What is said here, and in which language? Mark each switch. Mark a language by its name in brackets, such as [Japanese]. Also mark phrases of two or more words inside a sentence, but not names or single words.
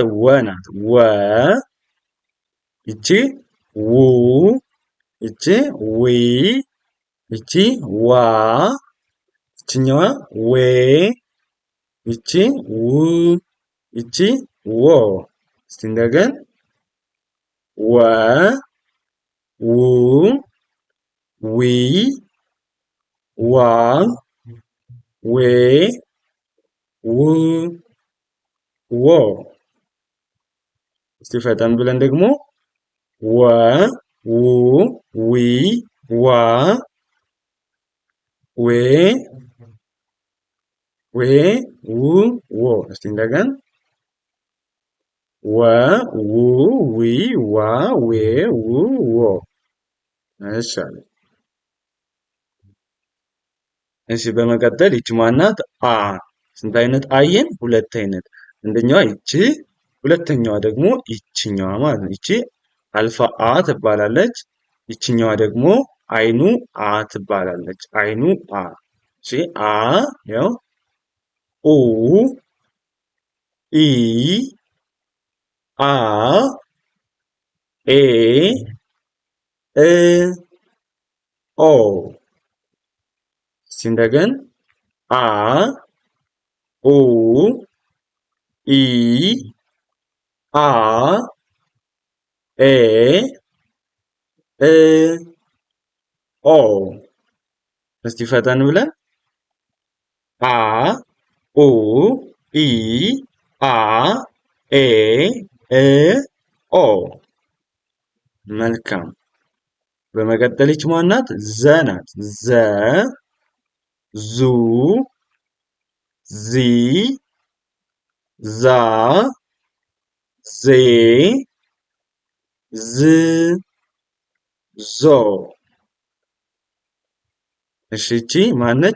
[Amharic] ወ ናት። ወ ይቺ ው ይቺ ዊ ይቺ ዋ ይችኛዋ ዌ ይቺ ው ይቺ ዎ። እስቲ እንደገን ወ ው ዊ ዋ ዌ ው ዎ። እስቲ ፈጠን ብለን ደግሞ ወ ው ዊ ዋ ዌ ዌ ው ዎ። እስቲ እንደገን ወ ው ዊ ዋ ዌ ው ዎ። እሺ አለ። እሺ በመቀጠል ይቺ ማናት? አ። ስንት አይነት አየን? ሁለት አይነት። አንደኛዋ ይቺ፣ ሁለተኛዋ ደግሞ ይቺኛዋ ማለት ነው። ይቺ አልፋ አ ትባላለች። ይቺኛዋ ደግሞ አይኑ አ ትባላለች። አይኑ አ። እሺ አ ያው ኡ ኢ አ ኤ እ ኦ። እስቲ እንደገን አ ኡ ኢ አ ኤ እ ኦ። እስቲ ፈጠን ብለን አ ኡ ኢ አ ኤ እ ኦ። መልካም። በመቀጠል ይቺ ማናት? ዘ ናት። ዘ ዙ ዚ ዛ ዜ ዝ ዞ። እሺ ይቺ ማነች?